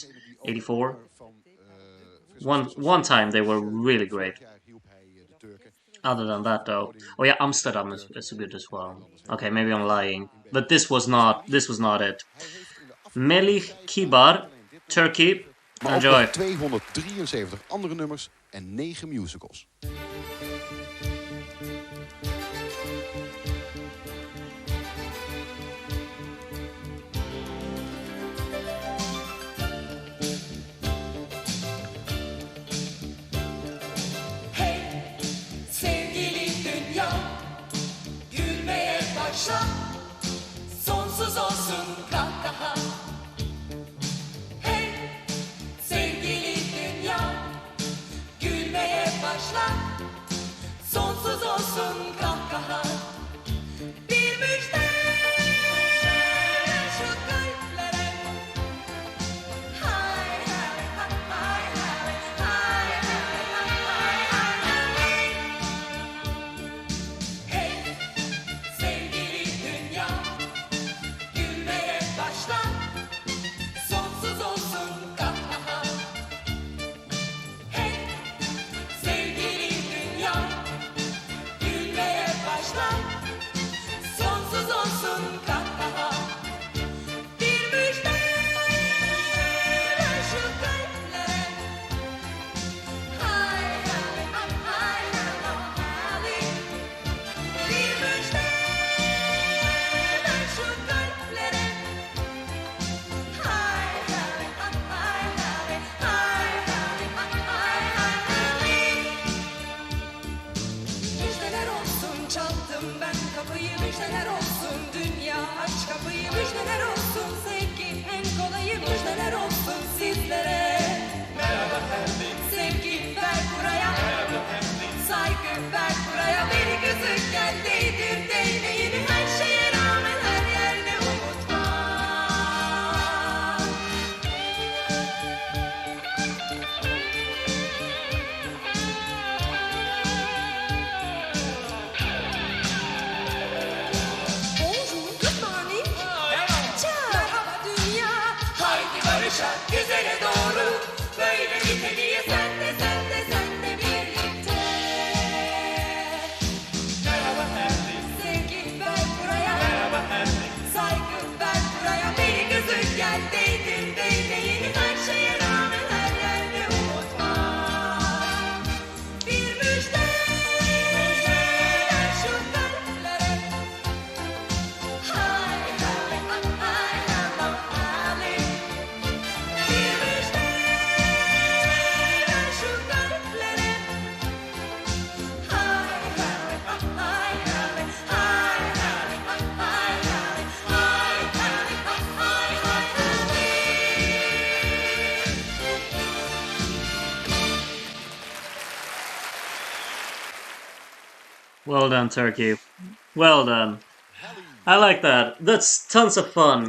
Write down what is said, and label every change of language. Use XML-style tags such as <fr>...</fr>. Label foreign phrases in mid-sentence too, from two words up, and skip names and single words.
<en>84? One time they were really great. Other than that though. Oh yeah, Amsterdam is good as well. Okay, maybe I'm lying. But this was not it. Melih Kibar, Turkey.</en> <nl>Maar ook</nl> <en>Enjoy.</en> <nl>nog 273 andere nummers en 9 musicals.</nl> <tr>Hey sevgili dünya, gülmeye başla, sonsuz olsun kahkaha. Hey sevgili dünya, gülmeye başla, sonsuz olsun kahkaha. Bir müjde şu kalplere. Hay hay hay hay hay hay hay hay. Hey sevgili dünya, gülmeye başla, sonsuz olsun kahkaha. Hey sevgili dünya, gülmeye başla, sonsuz olsun kahkaha. Bir müjde ver şu kalplere. Hay hay hay hay hay. Bir müjde ver şu kalplere. Hay hay hay hay hay hay. Müjdeler olsun çaldım ben kapıyı, müjdeler olsun dünya aç kapıyı, müjdeler olsun sevgi en kolayı, müjdeler olsun sizlere. Merhaba efendim. Sevgi ver buraya. Merhaba efendim. Saygı ver buraya. Beni gözüken değdir değneğini, her şeye rağmen her yerde umut var.</tr> <en>Bonjour, good morning. Ciao.</en> <tr>Merhaba dünya. Haydi barışa, güzele doğru. Böyle biteniye sen de sen de sen de birlikte. Merhaba efendim. Sevgi ver buraya. Merhaba efendim. Saygı ver buraya. Beni gözün gel değdir değneğini, her şeye rağmen her yerde umut var. Bir müjde ver şu kalplere. Hay hay hay hay hay. Bir müjde ver şu kalplere. Hay hay hay hay hay</tr> <en>Well done, Turkey. Well done. I like that. That's tons of fun.</en>